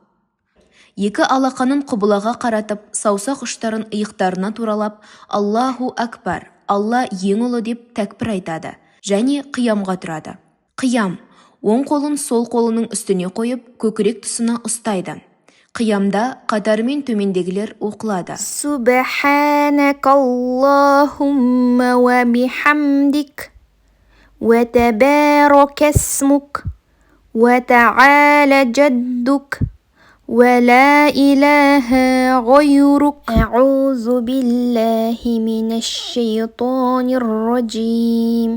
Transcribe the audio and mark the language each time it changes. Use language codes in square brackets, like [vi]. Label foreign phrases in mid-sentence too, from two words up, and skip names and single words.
[kk] Екі алақанын қыблаға қаратып, саусақ ұштарын иықтарына туралап, [ar] الله أكبر, [kk] Алла ең ұлы деп тәкбір айтады, және қиямға тұрады. Қиям. Оң қолын сол қолының үстіне қойып, көкірек тұсына ұстайды. Қиямда қатарымен төмендегілер оқылады. [ar] سبحانك اللهم وبحمدك، وتبارك اسمك، وتعالى جدك، ولا إله غيرك. أعوذ بالله من الشيطان الرجيم.